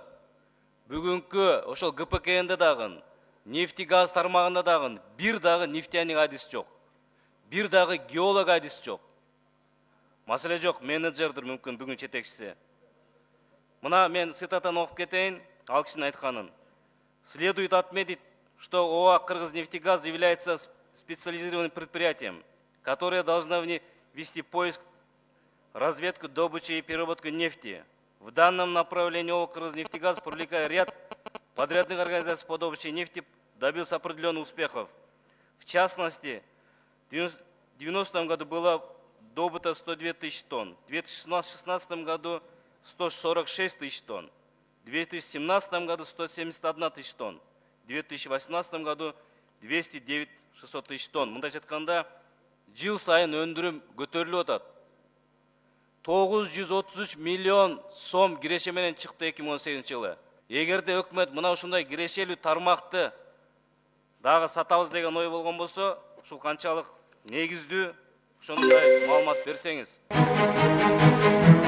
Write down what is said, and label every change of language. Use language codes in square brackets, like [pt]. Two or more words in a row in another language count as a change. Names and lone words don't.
[ky] Бүгүнкү ошол ГПКНде дагы, нефтегаз тармагында дагы бир дагы нефтяник адис жок. Бир дагы геолог адис жок. Маселе жок, менеджердир мүмкүн бүгүн жетекчиси. Мына мен цитатаны окуп кетейин, ал кишинин айтканын. [ru] Следует отметить, что ОАО «Кыргызнефтегаз» является специализированным предприятием, которое должно вести поиск, разведку, добычу и переработку нефти. В данном направлении ОАО «Кыргызнефтегаз», привлекая ряд подрядных организаций по добыче нефти, добился определенных успехов. В частности, в 1990 году было добыто 102 тысячи тонн, в 2016 году 146 тысяч тонн, в 2017 году 171 тысяча тонн, в 2018 году 209 600 тысяч тонн. [ky] Мындай жатканда жыл сайын өндүрүм көтөрүлүп атат. 933 миллион сом киреше менен чыкты 2018 жылы. Эгерде өкмөт мына ушундай кирешелүү тармакты дагы сатабыз деген ой болгон болсо, ушул канчалык негиздүү, ошондой маалымат берсеңиз.